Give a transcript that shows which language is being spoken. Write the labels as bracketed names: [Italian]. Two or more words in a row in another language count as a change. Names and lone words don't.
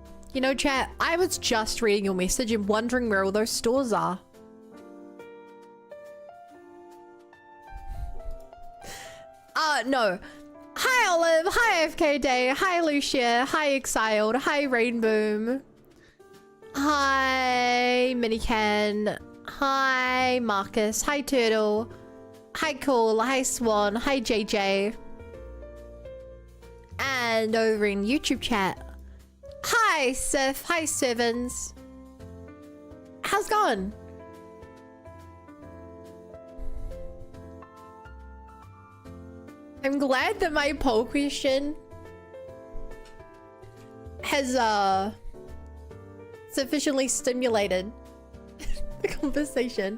[English] You know, chat, I was just reading your message and wondering where all those stores are. No. Hi, Olive. Hi, FK Day. Hi, Lucia. Hi, Exiled. Hi, Rainboom. Hi, Minican. Hi, Marcus. Hi, Turtle. Hi, Cool. Hi, Swan. Hi, JJ. And over in YouTube chat. Hi, Sif. Hi, Sevens. How's it going? I'm glad that my poll question has sufficiently stimulated the conversation.